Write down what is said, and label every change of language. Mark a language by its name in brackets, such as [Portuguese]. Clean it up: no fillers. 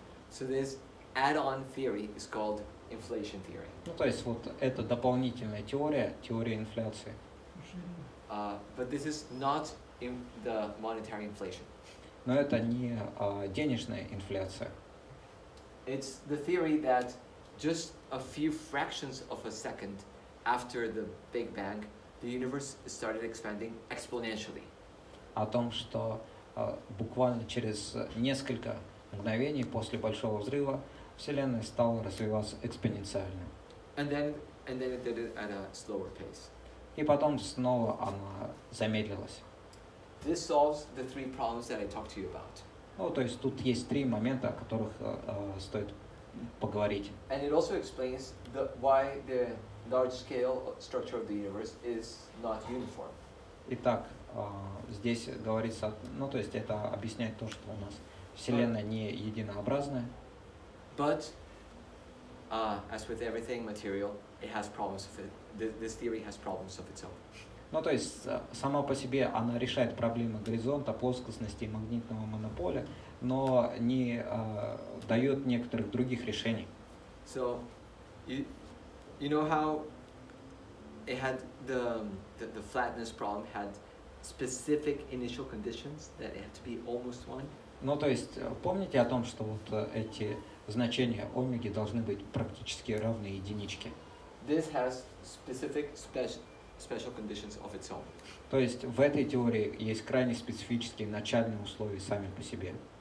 [English] So this add-on theory is called inflation theory. [Russian] Ну, то есть вот это дополнительная теория инфляции. [English] But this is not in the monetary inflation. [Russian] Но это не денежная инфляция. [English] It's the theory that just a few fractions of a second after the Big Bang, the universe started expanding exponentially. [Russian] О том, что буквально через несколько мгновений после Большого Взрыва Вселенная стала развиваться экспоненциально. [English] And then it did it at a slower pace. [Russian] И потом снова она замедлилась. [English] This solves the 3 problems that I talked to you about. [Russian] Ну, то есть тут есть 3 момента, о которых стоит поговорить. [English] And it also explains why the large-scale structure of the universe is not uniform. [Russian] Итак, здесь говорится, ну, то есть это объясняет то, что у нас Вселенная не единообразная. [English] But, as with everything material, it has problems of it. This theory has problems of its own. [Russian] Ну, то есть сама по себе она решает проблемы горизонта, плоскостности и магнитного монополя, но не дает некоторых других решений. [English] So, you know how it had the flatness problem had specific initial conditions that it had to be almost 1? [Russian] Ну, то есть помните о том, что вот эти значения омеги должны быть практически равны единичке. [English] This has specific special conditions of its own. [Russian] То есть в этой теории есть крайне специфические начальные условия сами по себе.